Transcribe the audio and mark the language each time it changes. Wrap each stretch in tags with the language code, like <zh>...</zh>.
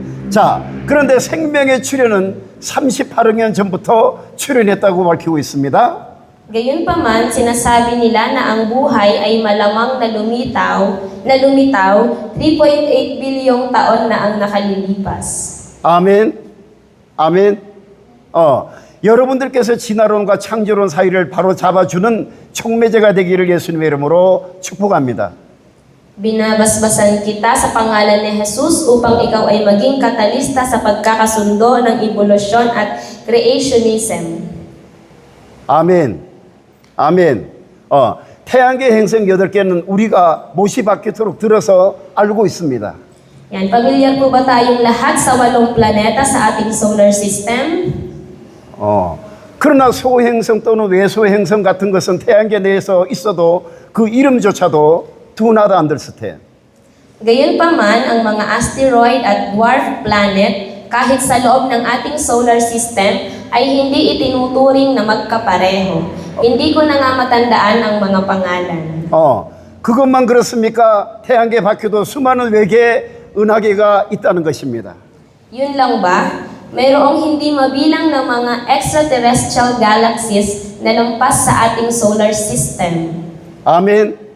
<ko>자, 그런데 생명의 출현은 38억 년 전부터 출현했다고 밝히고 있습니다.</ko> <tl>Gayunpaman, sinasabi nila na ang buhay ay malamang na lumitaw 3.8 bilyong taon na ang nakalilipas.</tl> <ko>아멘. 아멘. 여러분들께서 진화론과 창조론 사이를 바로 잡아주는 촉매제가 되기를 예수님의 이름으로 축복합니다.</ko> <tl>Binabasbasan kita sa pangalan ni Jesus upang ikaw ay maging katalista sa pagkakasundo ng evolusyon at creationism.</tl> <ko>아멘. 아멘. 태양계 행성 8개는 우리가 못이 바뀌도록 들어서 알고 있습니다.</ko> <tl>Yan, pamilyar po ba tayong lahat sa 8 planeta sa ating solar system?</tl> <ko>그러나 소행성 또는 외소행성 같은 것은 태양계 내에서 있어도 그 이름조차도</ko> <en>do not understand.</en> <tl>Gayunpaman, ang mga asteroid at dwarf planet, kahit sa loob ng ating solar system, ay hindi itinuturing na magkapareho. Hindi ko na nga matandaan ang mga pangalan.</tl> <ko>그것만 그렇습니까? 태양계 밖에도 수많은 외계 은하계가 있다는 것입니다.</ko> <tl>Yun lang ba? Mayroong hindi mabilang na mga extraterrestrial galaxies na lampas sa ating solar system.</tl> <ko>아멘.</ko>